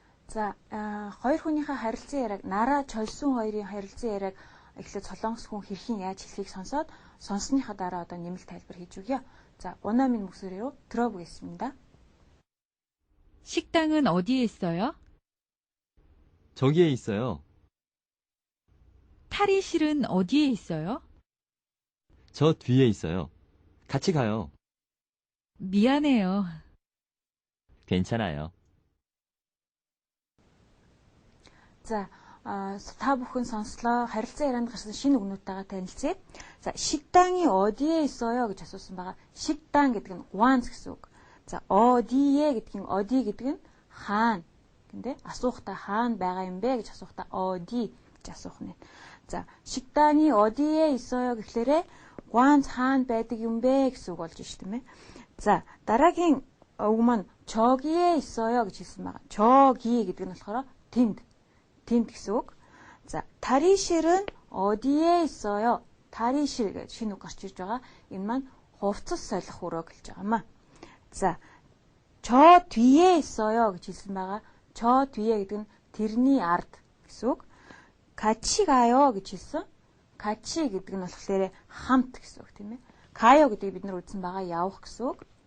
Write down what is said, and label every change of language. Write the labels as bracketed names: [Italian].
[Mongolian] За, хоёр хүнийхээ харилцан яриаг, нараа чольсун хоёрын харилцан яриаг эхлээд солонгос хүн хэрхэн яаж хэлхийг сонсоод сонссныхаа дараа нэмэлт тайлбар хийж өгье. [Korean] 자, 원어민 목소리로 들어보겠습니다. 식당은 어디에 있어요? 저기에 있어요. 탈의실은 어디에 있어요? 저 뒤에 있어요. 같이 가요. 미안해요. 괜찮아요. [Mongolian] 자, та бүхэн сонслоо. харилцан ярианд гарсан шинэ үгнүүдтэйгээ танилцъя. За, [Korean] 식당이 어디에 있어요 [Mongolian] гэж асуусан байгаа. 식당 гэдэг нь ганц гэсэн үг. За, 어디에 гэдэг нь 어디 гэдэг нь хаана. Гэндээ асуухтаа хаана байгаа юм бэ гэж асуухтаа 어디 гэж асуух нь. За, [Korean] 식당이 어디에 있어요 [Mongolian] гэхлээрээ ганц хаана байдаг юм бэ гэсэн үг болж байна тийм ээ. За, дараагийн үг маань [Korean] 저기에 있어요 [Mongolian] гэж хэлсэн байгаа. 저기 гэдэг нь болохоор тэнд гэсэн үг. [Korean] 자, 탈의실은 어디에 있어요? [Mongolian] 탈의실 гэж шинэ үг гарч ирж байгаа. Энэ маань хувцас солих өрөө гэлж байгаа маа. За, [Korean] 저 뒤에 있어요 [Mongolian] гэж хэлсэн байгаа. [Korean] 저 뒤에 [Mongolian] гэдэг нь тэрний ард гэсэн үг. [Korean] 같이 가요 [Mongolian] гэж хэлсэн. 같이 гэдэг нь болохоор хамт гэсэн үг тийм ээ. 가요 гэдгийг бид нар үзсэн байгаа явах гэсэн үг.